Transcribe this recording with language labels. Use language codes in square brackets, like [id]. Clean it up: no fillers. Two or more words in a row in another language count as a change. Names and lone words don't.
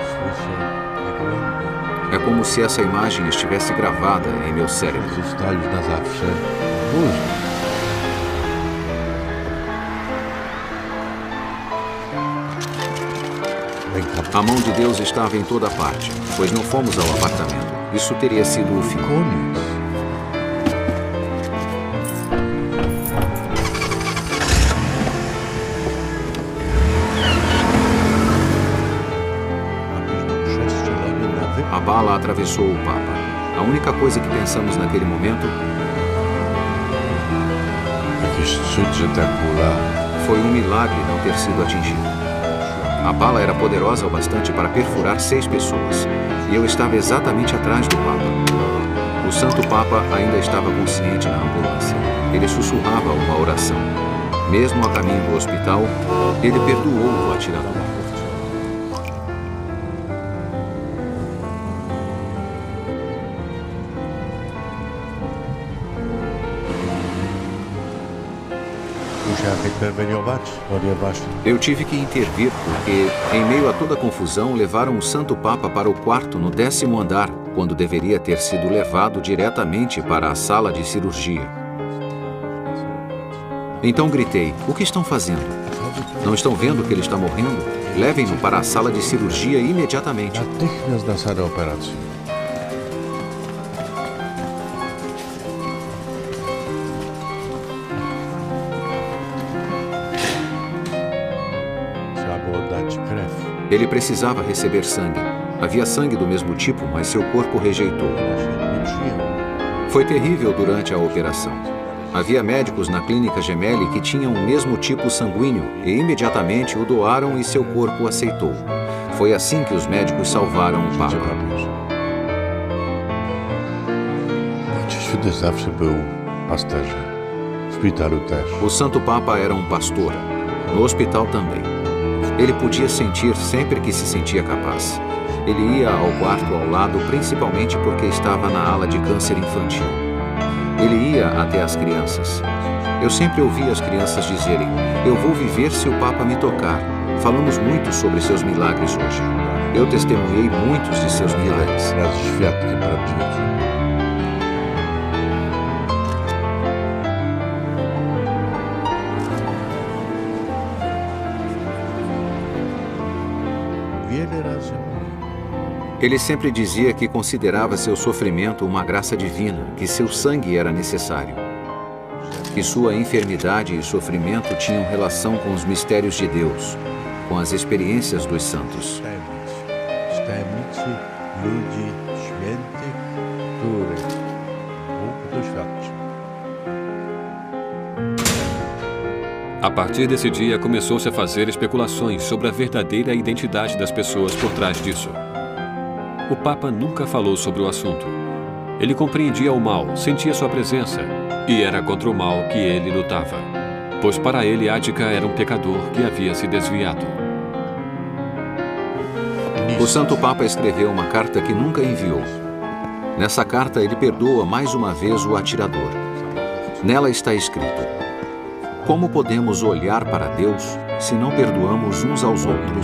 [pl] Słyszę jak gołębie. [pt] É Era como se essa imagem estivesse gravada em meu cérebro. [pl] Zostali na zawsze w mózgu. [pt] A mão de Deus estava em toda parte, pois não fomos ao apartamento. Isso teria sido o fim. [pl] Koniec. [pt] A bala atravessou o Papa. A única coisa que pensamos naquele momento [pl] Jakiś cud, że ta kula [pt] foi um milagre não ter sido atingido. A bala era poderosa o bastante para perfurar 6 pessoas, e eu estava exatamente atrás do Papa. O Santo Papa ainda estava consciente na ambulância. Ele sussurrava uma oração. Mesmo a caminho do hospital, ele perdoou o atirador. [pl] musiałem interweniować, ponieważ [pt] Eu tive que intervir porque, em meio a toda a confusão, levaram o Santo Papa para o quarto no 10º andar, quando deveria ter sido levado diretamente para a sala de cirurgia. Então gritei: o que estão fazendo? Não estão vendo que ele está morrendo? Levem-no para a sala de cirurgia imediatamente. [pl] natychmiast na salę operacji. Trzeba było dać krew. [pt] Ele precisava receber sangue. Havia sangue do mesmo tipo, mas seu corpo rejeitou. [pl] Nie przyjęło. [pt] Foi terrível durante a operação. Havia médicos na clínica Gemelli que tinham o mesmo tipo sanguíneo e imediatamente o doaram e seu corpo aceitou. Foi assim que os médicos salvaram o Papa. [pl] Ojciec Święty zawsze był pasterzem. W szpitalu też. [pt] O Santo Papa era um pastor. No hospital também. Ele podia sentir sempre que se sentia capaz. Ele ia ao quarto ao lado principalmente porque estava na ala de câncer infantil. Ele ia até as crianças. Eu sempre ouvia as crianças dizerem: eu vou viver se o Papa me tocar. Falamos muito sobre seus milagres hoje. Eu testemunhei muitos de seus milagres. [pl] Raz świadkiem prawdziwych. Wiele razy mówił. [pt] Ele sempre dizia que considerava seu sofrimento uma graça divina, que seu sangue era necessário. Que sua enfermidade e sofrimento tinham relação com os mistérios de Deus, com as experiências dos santos. [pl] Z tajemnicy ludzi świętych, których Bóg doświadczył. [pt] A partir desse dia, começou-se a fazer especulações sobre a verdadeira identidade das pessoas por trás disso. O Papa nunca falou sobre o assunto. Ele compreendia o mal, sentia sua presença, e era contra o mal que ele lutava. Pois para ele, Ática era um pecador que havia se desviado. O Santo Papa escreveu uma carta que nunca enviou. Nessa carta, ele perdoa mais uma vez o atirador. Nela está escrito: como podemos olhar para Deus se não perdoamos uns aos outros?